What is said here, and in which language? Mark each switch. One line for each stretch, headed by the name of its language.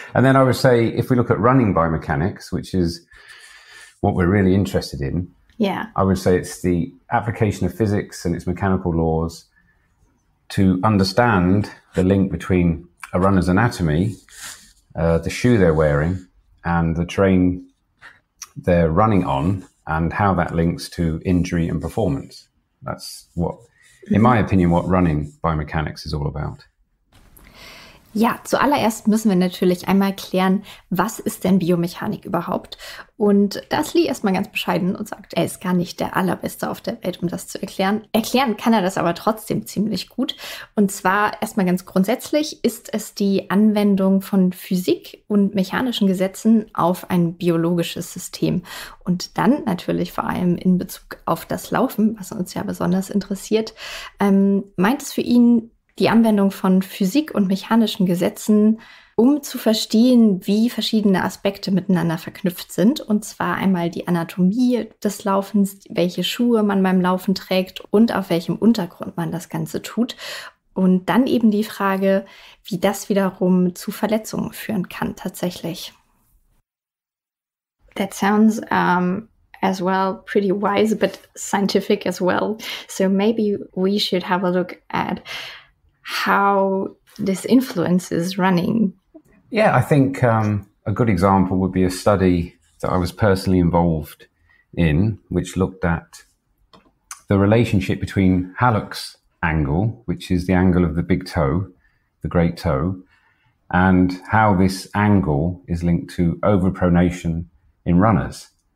English: And then I would say, if we look at running biomechanics, which is what we're really interested in, I would say it's the application of physics and its mechanical laws to understand the link between a runner's anatomy, the shoe they're wearing, and the terrain they're running on, and how that links to injury and performance. That's what, in my opinion, what running biomechanics is all about.
German: Ja, zuallererst müssen wir natürlich einmal klären, was ist denn Biomechanik überhaupt? Und da ist Lee erstmal ganz bescheiden und sagt, er ist gar nicht der Allerbeste auf der Welt, um das zu erklären. Erklären kann er das aber trotzdem ziemlich gut. Und zwar erstmal ganz grundsätzlich ist es die Anwendung von Physik und mechanischen Gesetzen auf ein biologisches System. Und dann natürlich vor allem in Bezug auf das Laufen, was uns ja besonders interessiert, meint es für ihn die Anwendung von Physik und mechanischen Gesetzen, um zu verstehen, wie verschiedene Aspekte miteinander verknüpft sind. Und zwar einmal die Anatomie des Laufens, welche Schuhe man beim Laufen trägt und auf welchem Untergrund man das Ganze tut. Und dann eben die Frage, wie das wiederum zu Verletzungen führen kann tatsächlich.
English: That sounds as well pretty wise, but scientific as well. So maybe we should have a look at how this influences running. Yeah, I think a good example would be a study that I was personally involved in, which looked at the relationship between Hallux Angle, which is the angle of the big toe, the great toe, and how this angle is linked to overpronation in runners.